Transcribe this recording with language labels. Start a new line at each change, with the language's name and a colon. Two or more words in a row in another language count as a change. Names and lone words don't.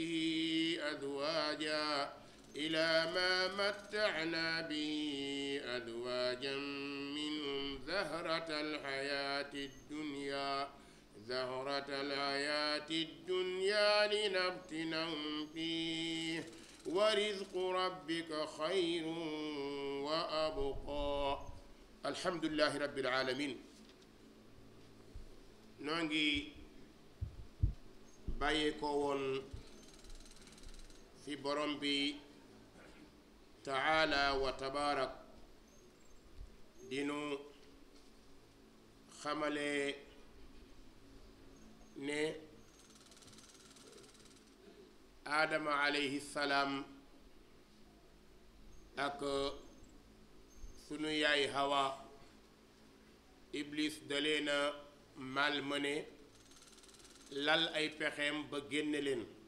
Arabic: به أزواجا منهم زهرة الحياة الدنيا لنفتنهم فيه ورزق ربك خير وأبقى الحمد لله رب العالمين.
Wolof: noo ngi bàyyee ko woon fi borom bi
Arabic: تعالى وتبارك
Wolof: dinu xamale ne aadama
Arabic: عليه السلام
Wolof: ak sunu yaay hawa iblis daleena malmené lal ay pexeem ba génne leen